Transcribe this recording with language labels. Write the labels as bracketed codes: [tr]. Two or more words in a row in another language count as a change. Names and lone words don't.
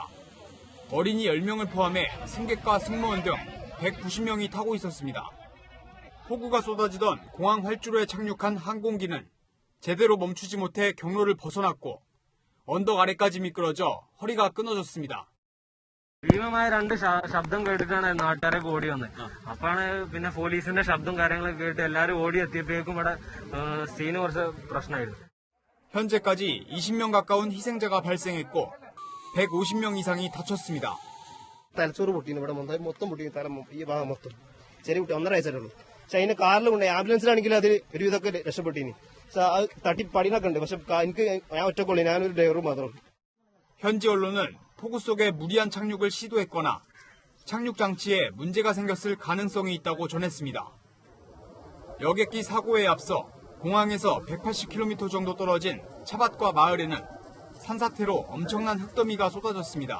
[ko] 어린이 10명을 포함해 승객과 승무원 등 190명이 타고 있었습니다. 폭우가 쏟아지던 공항 활주로에 착륙한 항공기는 제대로 멈추지 못해 경로를 벗어났고 언덕 아래까지 미끄러져 허리가 끊어졌습니다. [ml] ഭീമമായ രണ്ട് ശബ്ദം കേട്ടിട്ടാണ് നാട്ടുകാരൊക്കെ ഓടി വന്നത്. അപ്പാണ് പിന്നെ പോലീസിന്റെ ശബ്ദം കാര്യങ്ങളൊക്കെ കേട്ട് എല്ലാവരും ഓടി എത്തിയപ്പോഴേക്കും ഇവിടെ സീന് കുറച്ച് പ്രശ്നമായിരുന്നു. [ko] 현재까지 20명 가까운 희생자가 발생했고 150명 이상이 다쳤습니다. [ml] തലച്ചോറ് പൊട്ടിയിരുന്നു ഇവിടെ മൊത്തം പൊട്ടി തല ഈ ഭാഗം മൊത്തം ചെറിയ കുട്ടി 1.5 വയസ്സായിട്ടുള്ളൂ. പക്ഷെ അതിന് കാറിൽ കൊണ്ട് ആംബുലൻസിലാണെങ്കിൽ അത് ഒരുവിധമൊക്കെ രക്ഷപ്പെട്ടിനി. അത് തട്ടി പടിനൊക്കെ ഉണ്ട്. പക്ഷെ എനിക്ക് ഞാൻ ഒറ്റക്കൊള്ളു. ഞാനൊരു ഡ്രൈവറും മാത്രം. [ko] 현지 언론은 폭우 속에 무리한 착륙을 시도했거나 착륙 장치에 문제가 생겼을 가능성이 있다고 전했습니다. 여객기 사고에 앞서 공항에서 180km 정도 떨어진 차밭과 마을에는 산사태로 엄청난 흙더미가 쏟아졌습니다.